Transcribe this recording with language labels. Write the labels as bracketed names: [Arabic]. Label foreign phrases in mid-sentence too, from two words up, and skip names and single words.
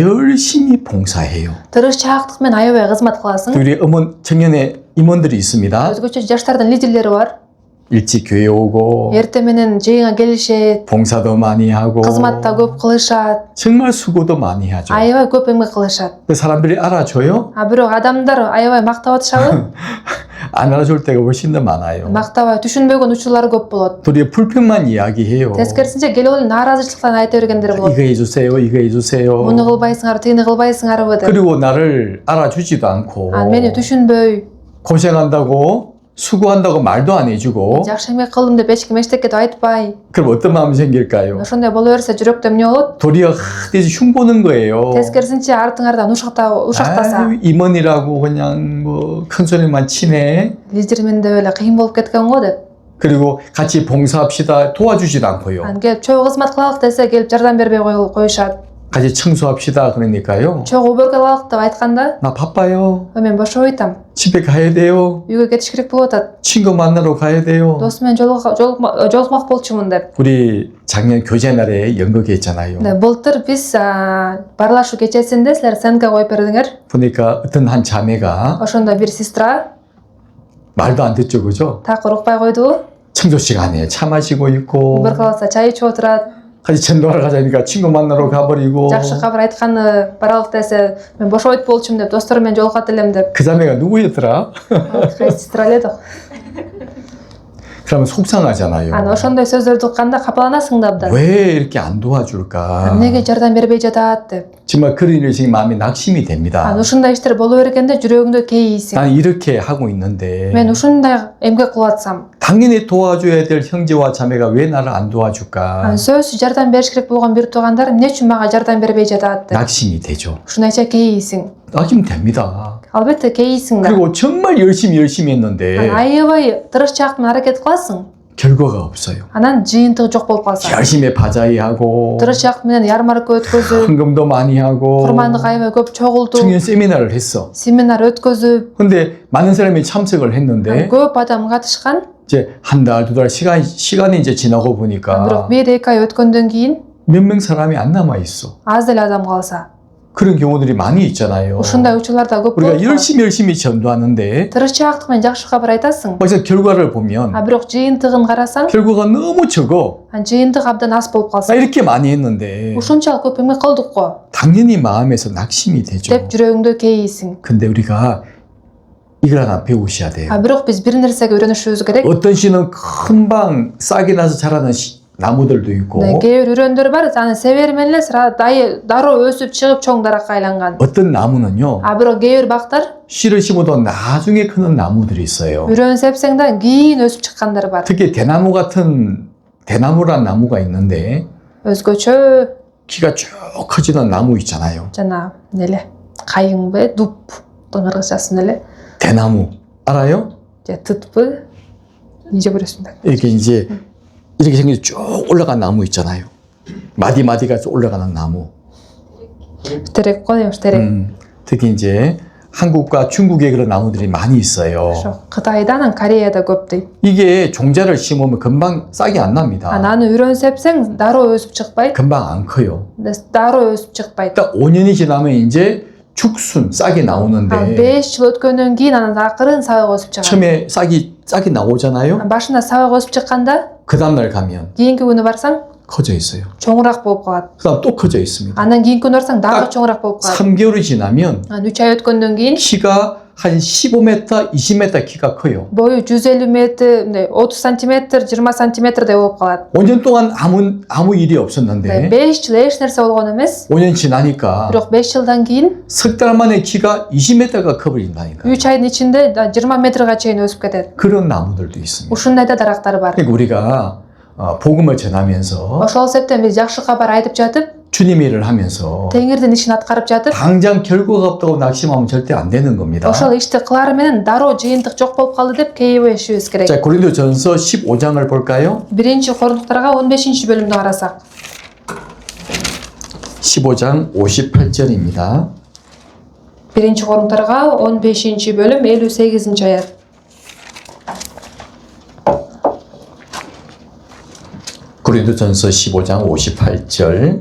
[Korean] 열심히 봉사해요. [Kyrgyz] тырышчаактык менен аябай кызмат кыласың. [Korean] 또 우리 청년의 임원들이 있습니다. [Kyrgyz] Өзгөчө жаштардын лидерлери бар. [Korean] 일찍 교회 오고 [Kyrgyz] Эртең менен жыйынга келишет, [Korean] 봉사도 많이 하고 [Kyrgyz] кызмат да көп кылышат, [Korean] 정말 수고도 많이 하죠. [Kyrgyz] аябай көп эмгек кылышат. [Korean] 근데 사람들이 알아줘요? [Kyrgyz] Бирок адамдар аябай мактап атышабы? [Korean] 안 알아줄 때가 훨씬 더 많아요. [Kyrgyz] Мактабай түшүнбөгөн учурлары көп болот. [Korean] 우리의 불평만 이야기해요. [Kyrgyz] Тескерисинче келип эле нааразычылыктан айта бергендер болот. [Korean] 이거 해주세요, 이거 해주세요. [Kyrgyz] Муну кылбайсыңар, тигини кылбайсыңарбы деп. [Korean] 그리고 나를 알아주지도 않고 [Kyrgyz] Мени түшүнбөй, [Korean] 고생한다고 수고한다고 말도 안 해주고 [Kyrgyz] жакшы эмгек кылдым деп эч ким эчтеке деп айтпай. [Korean] 그럼 어떤 마음이 생길까요? [Kyrgyz] Ошондой боло берсе жүрөктө эмне болот? [Korean] 도리어 대체 흉보는 거예요. [Kyrgyz] Тескерисинче артыңардан ушактаса, [Korean] 아유, 임원이라고 그냥 뭐 큰 소리만 치네. [Kyrgyz] лидермен деп эле кыйын болуп кеткен го деп. [Korean] 그리고 같이 봉사합시다 도와주지도 않고요. [Kyrgyz] Келип чогуу кызмат кылалык десе келип жардам бербей коюшат. [Korean] 같이 청소합시다 그러니까요. [Kyrgyz] Чогуу убөргө алалык деп айтканда, [Korean] 나 바빠요. [Kyrgyz] мен бошобойтам. [Korean] 집에 가야 돼요. [Kyrgyz] Үйгө кетиш керек болуп атат. [Korean] 친구 만나러 가야 돼요. [Kyrgyz] Досум менен жолукмак болчумун деп. [Korean] 우리 작년 교제 날에 연극회 했잖아요. [Kyrgyz] Былтыр биз барлашуу кечесинде силер сценка коюп бердиңер. [Korean] 보니까 어떤 한 자매가 [Kyrgyz] Ошондо бир сестра [Korean] 말도 안 듣죠, 그죠? [Kyrgyz] так урукпай койду. [Korean] 청소 시간에 차 마시고 있고 [Kyrgyz] Убыр калса чай ичип отурат. [Korean] 같이 전도하러 가자니까 친구 만나러 가버리고 [Kyrgyz] Жакшы кабар айтканы баралык десе, мен бошобойт болчумун деп, досторум менен жолугат элем деп. [Korean] 그 자매가 누구였더라? [Kyrgyz] Сестра эле. [Korean] 그러면 속상하잖아요. [Kyrgyz] Ошондой сөздөрдү укканда капаланасың да абдан. [Korean] 왜 이렇게 안 도와줄까? [Kyrgyz] Эмнеге жардам бербей жатат деп. [Korean] 정말 그런 일이 지금 마음에 낙심이 됩니다. [Kyrgyz] Ушундай иштер боло бергенде жүрөгүңдө кейийсиң. [Korean] 난 이렇게 하고 있는데 [Kyrgyz] Мен ушундай эмгек кылып атсам, [Korean] 당연히 도와줘야 될 형제와 자매가 왜 나를 안 도와줄까? [Kyrgyz] сөзсүз жардам бериш керек болгон бир туугандар эмне үчүн мага жардам бербей жатат деп. [Korean] 낙심이 되죠. [Kyrgyz] Ушундайча кейийсиң. [Korean] 낙심 됩니다. [Kyrgyz] Албетте кейийсиң да. [Korean] 그리고 정말 열심히 했는데 [Kyrgyz] Аябай тырышчаак менен аракет кыласың. [Korean] 결과가 없어요. [Kyrgyz] Анан жыйынтыгы жок болуп калса. [Korean] 열심히 바자이 하고 [Kyrgyz] Тырышчаак менен ярмарка өткөзүп, [Korean] 헌금도 많이 하고 [Kyrgyz] курмандык аябай көп чогултуп, [Korean] 청년 세미나를 했어. [Kyrgyz] семинар өткөзүп, [Korean] 근데 많은 사람이 참석을 했는데 [Kyrgyz] көп адам катышкан. [Korean] 이제 한 달, 두 달 시간이 이제 지나고 보니까 [Kyrgyz] Бирок 1-2 ай өткөндөн кийин [Korean] 몇 명 사람이 안 남아 있어. [Kyrgyz] аз эле адам калса. [Korean] 그런 경우들이 많이 있잖아요. [Kyrgyz] Ушундай учурлар да көп [Korean] 우리가 [Kyrgyz] болот. [Korean] 열심히 전도하는데 [Kyrgyz] Тырышчаактык менен жакшы кабар айтасың. [Korean] 막상 결과를 보면 [Kyrgyz] Бирок жыйынтыгын карасаң, [Korean] 결과가 너무 적어. [Kyrgyz] жыйынтык абдан аз болуп [Korean] 나 [Kyrgyz] калса. [Korean] 이렇게 많이 했는데 [Kyrgyz] Ушунчалык көп эмгек кылдык го [Korean] 당연히 마음에서 낙심이 되죠. [Kyrgyz] деп жүрөгүңдө кейийсиң. [Korean] 근데 우리가 이걸 하나 배우셔야 돼요. [Kyrgyz] Бирок биз бир нерсеге үйрөнүшүбүз керек. [Korean] 어떤 씨는 금방 싹이 나서 자라는 나무들도 있고 [Kyrgyz] Кээ бир үрөндөр бар, аны себери менен эле дароо өсүп чыгып чоң даракка айланган. [Korean] 어떤 나무는요 [Kyrgyz] А бирок кээ бир бактар [Korean] 씨를 심어도 나중에 크는 나무들이 있어요. [Kyrgyz] үрөн сепсең да кийин өсүп чыккандар бар. [Korean] 특히 대나무 같은 대나무란 나무가 있는데 [Kyrgyz] Өзгөчө [Korean] 키가 쭉 커지는 나무 있잖아요. [Kyrgyz] жана неле кайыңбы, дуптун кыргызчасы эле [Korean] 대나무 알아요? [Kyrgyz] же тытпы [Korean] 이제 그랬습니다. 이렇게 이제 이렇게 생겨서 쭉 올라간 나무 있잖아요. 마디마디가 올라가는 나무. 스테렉 거예요, 스테렉. 특히 이제 한국과 중국에 그런 나무들이 많이 있어요. 그렇죠. [Kyrgyz] Кытайда는 Кореяда көп дейт. [Korean] 이게 종자를 심으면 금방 싹이 안 납니다. [Kyrgyz] 나는 үрөн сепсең дароо өсүп чыкпайт. [Korean] 금방 안 커요. [Kyrgyz] дароо өсүп чыкпайт. [Korean] 딱 5년이 지나면 이제 죽순 싹이 나오는데 [Kyrgyz] 5 жыл өткөндөн кийин анан акырын сабак өсүп чыгат. [Korean] 처음에 싹이 나오잖아요. [Kyrgyz] Башында сабак өсүп чыкканда [Korean] 그 다음날 가면 [Kyrgyz] кийинки күнү барсаң [Korean] 커져 있어요. [Kyrgyz] чоңураак болуп калат. [Korean] 그 다음 또 커져 있습니다. [Kyrgyz] Андан кийинки күнү барсаң дагы [Korean] 딱 [Kyrgyz] чоңураак болуп калат. [Korean] 3개월이 지나면 [Kyrgyz] 3 ай өткөндөн кийин [Korean] 키가 한 15m, 20m 키가 커요. [Kyrgyz] бою 150 метр, 30 сантиметр, 20 сантиметрдей болуп калат. [Korean] 5년 동안 아무 일이 없었는데 [Kyrgyz] 5 жыл эч нерсе болгон эмес. [Korean] 5년 지나니까 [Kyrgyz] Бирок 5 жылдан кийин [Korean] 석 달 만에 키가 20m가 커버린다니까. [Kyrgyz] 3 айдын ичинде 20 метрге чейин өсүп кетет. [Korean] 그런 나무들도 있습니다. [Kyrgyz] Ушундай да дарактар бар. [Korean] 그러니까 우리가 복음을 전하면서 [Kyrgyz] Ошол себептен биз жакшы кабар айтып жатып, [Korean] 주님 일을 하면서 [Kyrgyz] Теңирдин ишин аткарып жатып, [Korean] 당장 결과가 없다고 낙심하면 절대 안 되는 겁니다. [Kyrgyz] ошол ишти кылары менен дароо жыйынтык жок болуп калды деп кейбешибиз керек. [Korean] 자, 고린도전서 15장을 볼까요? [Kyrgyz] Биринчи Корундуктарга 15-бөлүмдү карасак. [Korean] 15장 58절입니다. [Kyrgyz] Биринчи Корундуктарга 15-бөлүм 58-аят. [Korean] 고린도전서 15장 58절